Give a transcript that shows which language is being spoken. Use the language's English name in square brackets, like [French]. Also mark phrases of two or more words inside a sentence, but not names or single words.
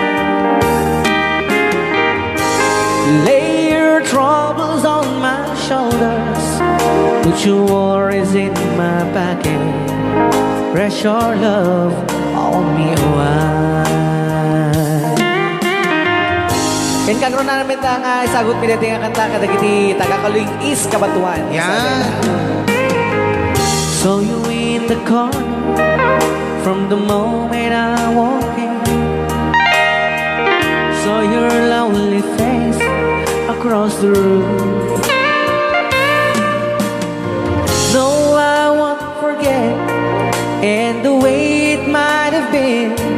[English] Lay your troubles on my shoulders, put your worries in my pocket. Rest your love on me wide. [Iloko] Ken kagro na namin nga sagot mi dati nga kanta kadagiti taga-Kaluing East Kabatuan. Yan. [English] Saw you in the corner from the moment I walked in. Saw your lovely face across the room. No, I won't forget, and the way it might have been.